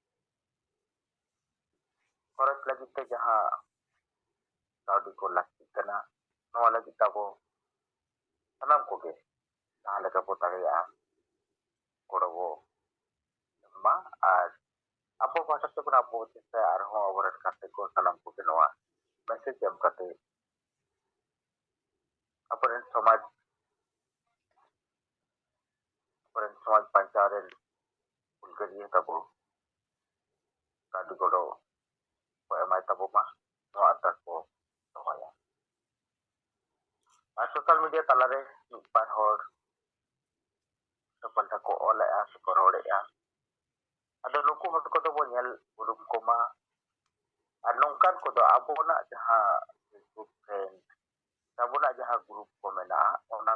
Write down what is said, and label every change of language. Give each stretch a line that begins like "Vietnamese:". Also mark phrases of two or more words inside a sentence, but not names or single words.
Santali: ᱠᱷᱚᱨᱚᱪ ᱞᱟᱹᱜᱤᱫ ᱛᱮ ᱡᱟᱦᱟᱸ ᱠᱟᱹᱣᱰᱤ ᱠᱚ ᱞᱟᱹᱠᱛᱤᱜ ᱠᱟᱱᱟ ᱱᱚᱣᱟ ᱞᱟᱹᱜᱤᱫ ᱟᱵᱚ ᱥᱟᱱᱟᱢ ᱠᱚᱜᱮ ᱡᱟᱦᱟᱸ ᱞᱮᱠᱟ ᱵᱚ ᱫᱟᱲᱮᱭᱟᱜᱼᱟ ᱜᱚᱲᱚ ᱵᱚ ᱮᱢᱟ ᱟᱨ ᱟᱵᱚ ᱯᱟᱦᱴᱟ ᱛᱮᱵᱚᱱ ᱟᱵᱚ ᱪᱮᱥᱴᱟᱭᱟ ᱟᱨᱦᱚᱸ ᱟᱵᱚᱨᱮᱱ ᱜᱟᱛᱮ ko ᱥᱟᱱᱟᱢ ᱠᱚᱜᱮ ᱱᱚᱣᱟ ᱢᱮᱥᱮᱡ ᱮᱢ ᱠᱟᱛᱮ ᱟᱵᱚᱨᱮᱱ ᱥᱚᱢᱟᱡᱽ ᱵᱟᱧᱪᱟᱣ ᱨᱮᱱ ᱦᱩᱞᱜᱟᱹᱨᱤᱭᱟᱹ ᱛᱟᱵᱚ ᱠᱟᱹᱣᱰᱤ ᱜᱚᱲᱚ ko emay tabo ma nᱚᱣᱟ ᱟᱨᱫᱟᱥ ᱵᱚ ᱫᱚᱦᱚᱭᱟ᱾ ᱟᱨ
English: social media
Santali: ᱛᱟᱞᱟᱨᱮ ᱢᱤᱫ ᱵᱟᱨ ᱦᱚᱲ ᱯᱟᱞᱴᱟ ᱠᱚ ᱚᱞᱮᱜᱼᱟ ᱥᱮᱠᱚ ᱨᱚᱲᱮᱜᱼᱟ ᱟᱫᱚ ᱱᱩᱠᱩ ᱦᱚᱲ ᱠᱚᱫᱚ ᱵᱚ ᱧᱮᱞ ᱩᱨᱩᱢ ᱠᱚᱢᱟ ᱟᱨ ᱱᱚᱝᱠᱟᱱ ᱠᱚᱫᱚ ᱟᱵᱚᱱᱟᱜ ᱡᱟᱦᱟᱸ ᱯᱷᱮᱥᱵᱩᱠ ᱯᱷᱨᱮᱱᱰ ᱟᱵᱚᱱᱟᱜ ᱡᱟᱦᱟᱸ ᱜᱨᱩᱯ ᱠᱚ ᱢᱮᱱᱟᱜᱼᱟ ᱚᱱᱟ